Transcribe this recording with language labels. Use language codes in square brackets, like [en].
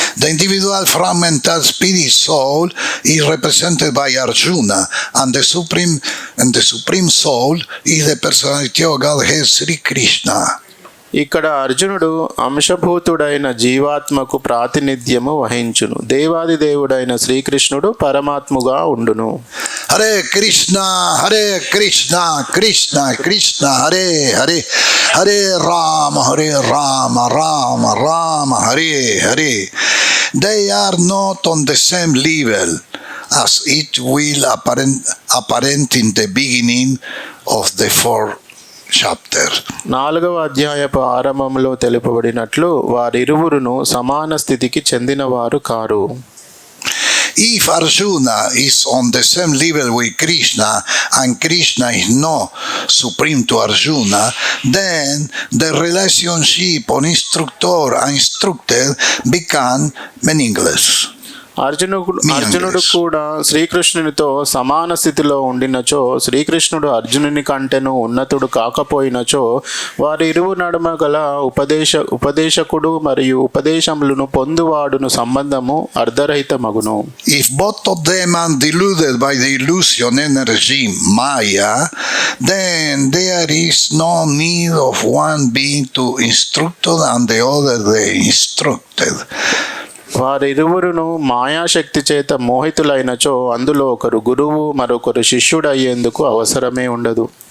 [en] The individual fragmental spirit soul is represented by Arjuna, and the supreme soul is the personality of Godhead Sri Krishna. [te] ఇక్కడ అర్జునుడు అంశభూతుడైన జీవాత్మకు ప్రాతినిధ్యము వహించును. దేవాది దేవుడైన శ్రీకృష్ణుడు పరమాత్ముగా ఉండును. [sa] Hare Krishna Hare Krishna Krishna Krishna Hare Hare Hare Ram Ram Ram Hare Hare. [en] They are not on the same level as it will apparent in the beginning of the fourth chapter. [te] 4వ అధ్యాయపు ఆరంభంలో తెలుపబడినట్లు వారిరువురును సమాన స్థితికి చెందినవారు car. [en] If Arjuna is on the same level with Krishna and Krishna is not supreme to Arjuna, then the relationship on instructor and instructed become meaningless. [te] అర్జునుడు కూడా శ్రీకృష్ణునితో సమాన స్థితిలో ఉండినచో, శ్రీకృష్ణుడు అర్జునుని కంటెను ఉన్నతుడు కాకపోయినచో, వారి ఇరువు నడుమ గల ఉపదేశకుడు మరియు ఉపదేశములను పొందువాడును సంబంధము అర్ధరహితమగును. [en] If both of them are deluded by the illusion energy Maya, then there is no need of one being to instructed and the other the instructed. [te] వారిరువురును మాయాశక్తి చేత మోహితులైనచో అందులో ఒకరు గురువు మరొకరు శిష్యుడు అయ్యేందుకు అవసరమే ఉండదు.